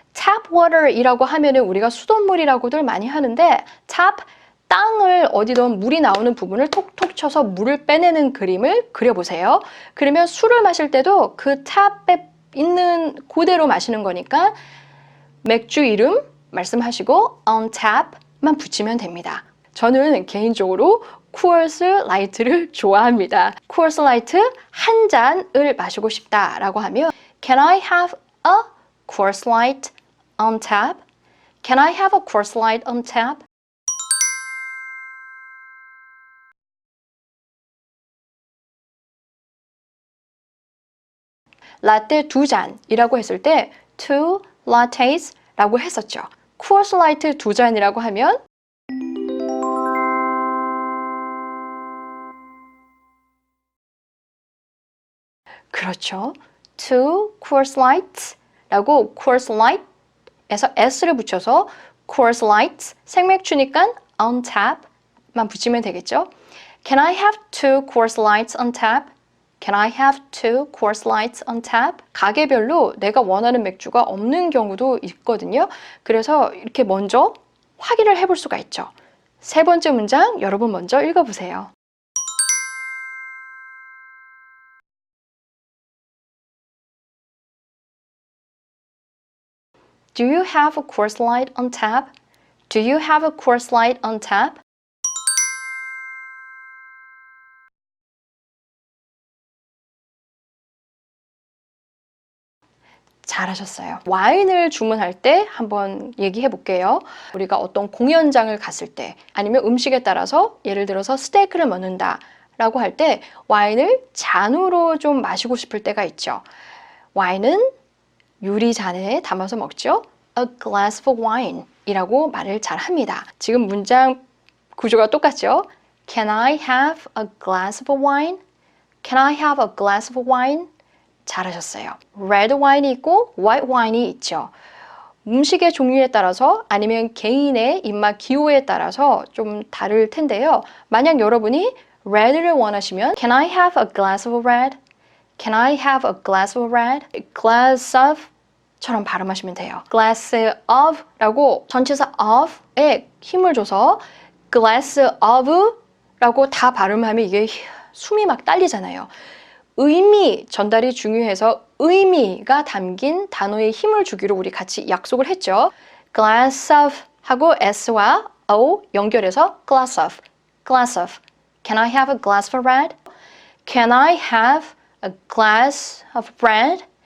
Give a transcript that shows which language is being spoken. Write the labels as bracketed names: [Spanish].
[Korean] tap water이라고 하면은 우리가 수돗물이라고들 많이 하는데 tap 땅을 어디든 물이 나오는 부분을 톡톡 쳐서 물을 빼내는 그림을 그려보세요. 그러면 술을 마실 때도 그 탑에 있는 그대로 마시는 거니까 맥주 이름 말씀하시고 on tap만 붙이면 됩니다. 저는 개인적으로 Coors Light를 좋아합니다. [English] Coors Light [Korean] 한 잔을 마시고 싶다라고 하면 [English] Can I have a Coors Light on tap? Can I have a Coors Light on tap? [Korean] 라떼 두 잔이라고 했을 때 [English] two lattes [Korean] 라고 했었죠. Coors Light 두 잔이라고 하면 그렇죠. two Coors Lights라고 Coors Light에서 s를 붙여서 Coors Light 생맥주니까 on tap만 붙이면 되겠죠. [English] Can I have two Coors Lights on tap? Can I have two Coors Lights on tap? [Korean] 가게별로 내가 원하는 맥주가 없는 경우도 있거든요. 그래서 이렇게 먼저 확인을 해볼 수가 있죠. 세 번째 문장 여러분 먼저 읽어보세요. [English] Do you have a Coors Light on tap? Do you have a Coors Light on tap? [Korean] 잘하셨어요. 와인을 주문할 때 한번 얘기해 볼게요. 우리가 어떤 공연장을 갔을 때 아니면 음식에 따라서 예를 들어서 스테이크를 먹는다 라고 할 때 와인을 잔으로 좀 마시고 싶을 때가 있죠. 와인은 유리잔에 담아서 먹죠. [English] A glass of wine [Korean] 이라고 말을 잘 합니다. 지금 문장 구조가 똑같죠? [English] Can I have a glass of wine? Can I have a glass of wine? [Korean] 잘하셨어요. Red wine이 있고 white wine이 있죠. 음식의 종류에 따라서 아니면 개인의 입맛 기호에 따라서 좀 다를 텐데요. 만약 여러분이 red를 원하시면 [English] Can I have a glass of red? Can I have a glass of red? [Korean] Glass of 처럼 발음하시면 돼요. Glass of 라고 전치사 of에 힘을 줘서 glass of 라고 다 발음하면 이게 숨이 막 딸리잖아요. 의미 전달이 중요해서 의미가 담긴 단어에 힘을 주기로 우리 같이 약속을 했죠. [English] glass of [Korean] 하고 s와 o 연결해서 [English] glass of, glass of. Can I have a glass of red? Can I have a glass of bread?